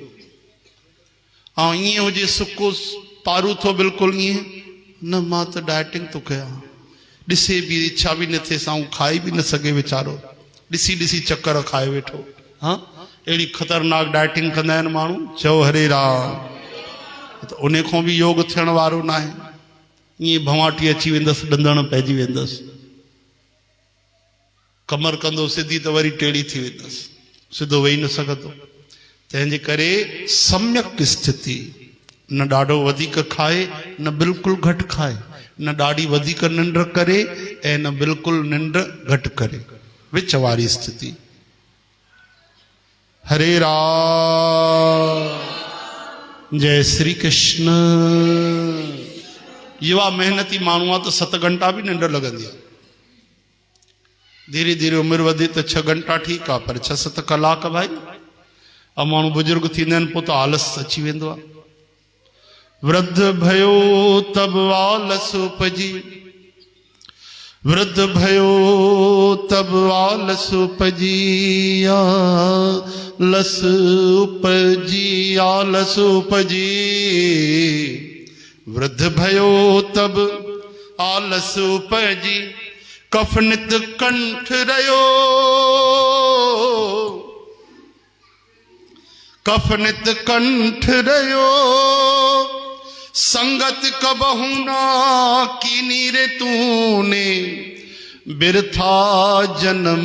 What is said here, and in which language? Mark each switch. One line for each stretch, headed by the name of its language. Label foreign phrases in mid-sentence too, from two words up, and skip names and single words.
Sindhi: ऐं ईअं हुजे सुको पारू थो बिल्कुलु ईअं न, मां त डाइटिंग थो कयां, ॾिसे बि इच्छा बि न थिए, सां खाई बि न सघे वीचारो, ॾिसी ॾिसी चक्कर खाए वेठो। हाँ, अहिड़ी ख़तरनाक डाइटिंग कंदा आहिनि माण्हू। चओ हरे राम। त उन खां बि योग थियण वारो न आहे। ईअं भवाटी अची वेंदसि, ॾंदण पइजी वेंदसि, कमर कंदो सिधी त वरी टेड़ी थी वेंदसि, सिधो वेही न सघंदो। तंहिंजे करे सम्यक स्थिति, न ॾाढो वधीक खाए न बिल्कुलु घटि खाए, न ॾाढी वधीक निंड करे ऐं न बिल्कुलु निंड घटि करे, विच वारी स्थिति। हरे राम। जय श्री कृष्ण। युवा मेहनती माण्हू आहे त 7 घंटा बि निंड लॻंदी आहे, धीरे धीरे उमिरि वधे त 6 घंटा ठीकु आहे, पर 6-7 कलाक भाई। ऐं माण्हू बुजुर्ग थींदा आहिनि पोइ त आलस अची वेंदो आहे।
Hindi: वृद्ध भयो तब आलस उपजी, वृद्ध भयो तब आलस उपजी, आलस उपजी, आलस उपजी। वृद्ध भयो तब आलस उपजी, कफनित कंठ रयो, कफनित कंठ रयो, संगत कबहू ना कीनी रे तूने, बिरथा जन्म